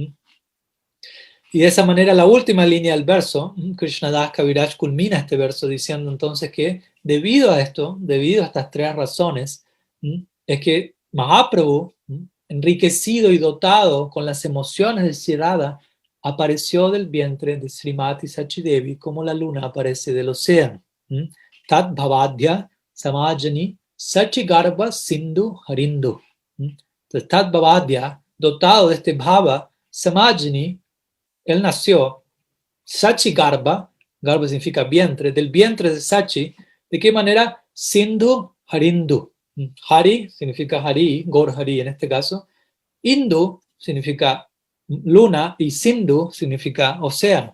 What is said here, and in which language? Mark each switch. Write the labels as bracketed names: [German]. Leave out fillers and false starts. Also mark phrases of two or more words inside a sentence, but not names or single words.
[Spanish] Y de esa manera, la última línea del verso, Krishnadas Kaviraj culmina este verso diciendo entonces que debido a esto, debido a estas tres razones, es que Mahaprabhu, enriquecido y dotado con las emociones de Sri Radha, apareció del vientre de Srimati Sachidevi como la luna aparece del océano. [Sanskrit] Tat Bhavadya Samajani Sachigarbha Sindhu Harindu. [Spanish] Entonces, [Sanskrit] Tat Bhavadya, [Spanish] dotado de este Bhava, Samajani, él nació, [Sanskrit] Sachi Garba [Spanish] significa vientre, del vientre de Sachi. ¿De qué manera? [Sanskrit] Sindhu Harindu. [Spanish] Hari significa Hari, Gaur Hari en este caso. Indu significa luna y Sindhu significa océano.